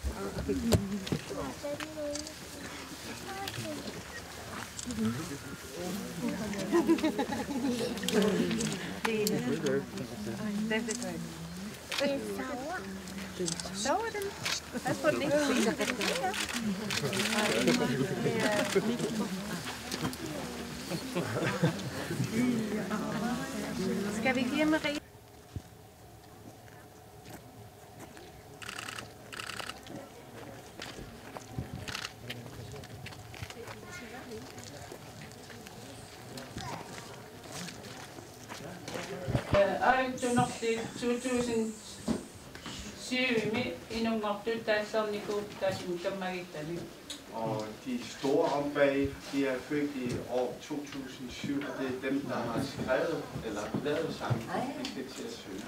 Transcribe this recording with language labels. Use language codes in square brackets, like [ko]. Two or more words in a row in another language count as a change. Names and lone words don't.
[da] Sover den? Pas på den ikke. Skal vi ikke lige Marie? [kl] Aito noqti 2007 inungartut taassarniku taasum kammagittani. [da] Og de store om bag, de er født i år 2007, og det er dem, der har skrevet eller lavet sangen. Vi skal til at synge.